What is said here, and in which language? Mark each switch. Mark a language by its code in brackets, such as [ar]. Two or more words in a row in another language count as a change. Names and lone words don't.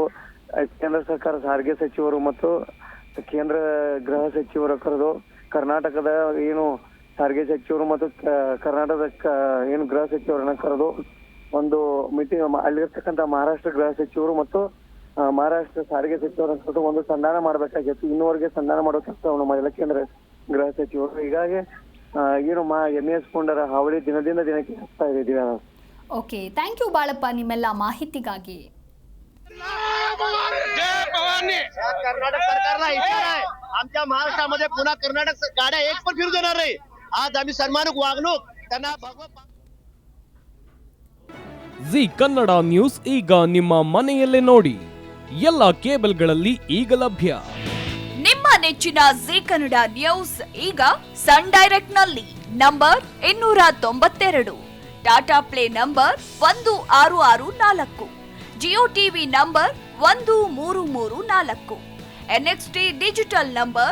[kn] ಕೇಂದ್ರ ಸರ್ಕಾರ ಸಾರಿಗೆ ಸಚಿವರು ಮತ್ತು ಕೇಂದ್ರ ಗೃಹ ಸಚಿವರು ಕರೆದು ಕರ್ನಾಟಕದ ಏನು ಸಾರಿಗೆ ಸಚಿವರು ಮತ್ತು ಕರ್ನಾಟಕದ ಏನು ಗೃಹ ಸಚಿವರನ್ನ ಕರೆದು ಒಂದು ಮೀಟಿಂಗ್ ಅಲ್ಲಿರ್ತಕ್ಕಂಥ ಮಹಾರಾಷ್ಟ್ರ ಗೃಹ ಸಚಿವರು ಮತ್ತು ಮಹಾರಾಷ್ಟ್ರ ಸಾರಿಗೆ ಸಚಿವರ ಒಂದು ಸಂಧಾನ ಮಾಡ್ಬೇಕಾಗಿತ್ತು. ಇನ್ನೂವರೆಗೆ ಸಂಧಾನ ಮಾಡೋ ಕೆಲಸವನ್ನು ಮಾಡಿಲ್ಲ ಕೇಂದ್ರ ಗೃಹ ಸಚಿವರು. ಹೀಗಾಗಿ ಏನು MS ಪುಂಡರ ಹಾವಳಿ ದಿನದಿಂದ ದಿನಕ್ಕೆ ಹೆಚ್ಚುತ್ತಾ ಇದೆ. [en] okay, thank you [kn] ಬಾಳಪ್ಪ ನಿಮ್ಮೆಲ್ಲ ಮಾಹಿತಿಗಾಗಿ. [mr] जय भवानी. कर्नाटक सरकारला इशारा आहे, आमच्या महाराष्ट्रामध्ये पुन्हा कर्नाटक गाड्या एक पण फिरू देणार नाही. आज आम्ही सन्मानिक वागणूक त्यांना भगवत [kn] ಜಿ ಕನ್ನಡ ನ್ಯೂಸ್ ಈಗ ನಿಮ್ಮ ಮನೆಯಲ್ಲೇ ನೋಡಿ. ಎಲ್ಲ ಕೇಬಲ್ಗಳಲ್ಲಿ ಈಗ ಲಭ್ಯ. ನಿಮ್ಮ ನೆಚ್ಚಿನ ಜಿ ಕನ್ನಡ ನ್ಯೂಸ್ ಈಗ ಸನ್ ಡೈರೆಕ್ಟ್ ನಲ್ಲಿ ನಂಬರ್ 292, ಟಾಟಾ ಪ್ಲೇ ನಂಬರ್ 1664, ಜಿಯೋ ಟಿವಿ ನಂಬರ್ 1334, NXT ಡಿಜಿಟಲ್ ನಂಬರ್